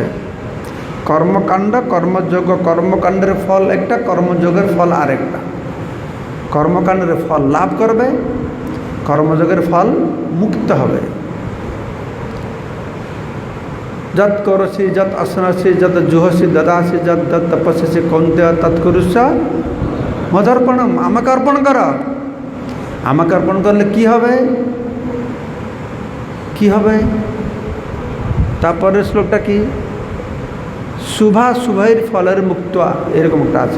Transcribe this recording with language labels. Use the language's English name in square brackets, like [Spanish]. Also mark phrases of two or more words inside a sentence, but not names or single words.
[Bangla] কর্মকাণ্ড কর্মযোগ, কর্মকাণ্ডের ফল একটা, কর্মযোগের ফল আরেকটা। কর্মকাণ্ডের ফল লাভ করবে, কর্মযোগের ফল মুক্ত হবে। [Sanskrit] যৎ করসি যৎ আসনসি যৎ জুহসি দদাসি যৎ যৎ তপস্যসি কৌন্তেয় তৎকুরুষ্য মদর্পণম। [Bangla] আমাকে অর্পণ কর। আমাকে অর্পণ করলে কি হবে? কি হবে? তারপরের শ্লোকটা কি? শুভা শুভের ফলের মুক্ত, এরকম একটা আছে।